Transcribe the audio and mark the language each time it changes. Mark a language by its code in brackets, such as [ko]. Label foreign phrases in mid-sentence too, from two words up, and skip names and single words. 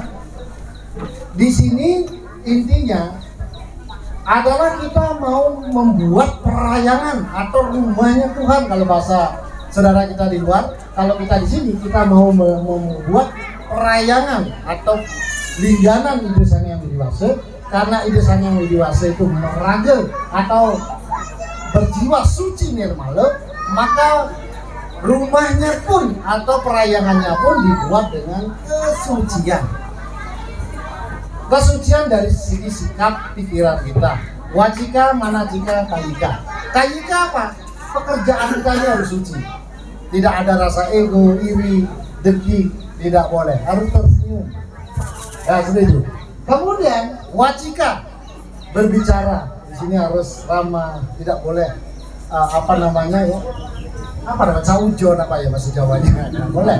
[id] Di sini intinya adalah kita mau membuat perayangan atau rumahnya Tuhan. Kalau bahasa saudara kita di luar, kalau kita di sini kita mau membuat perayangan atau lingganan Ide Sang Hyang Widiwasa. Karena Ide Sang Hyang Widiwasa itu meraga atau berjiwa suci nirmala, maka rumahnya pun atau perayangannya pun dibuat dengan kesucian. Kesucian dari segi sikap pikiran kita. Wacika, manacika, kayika. Kayika apa? Pekerjaan kita ini harus suci. Tidak ada rasa ego, iri, dengki, tidak boleh. Harus tersenyum. Ya, seperti itu. Kemudian wacika, berbicara. Di sini harus ramah, tidak boleh apa namanya caujon apa ya bahasa Jawanya, tidak boleh.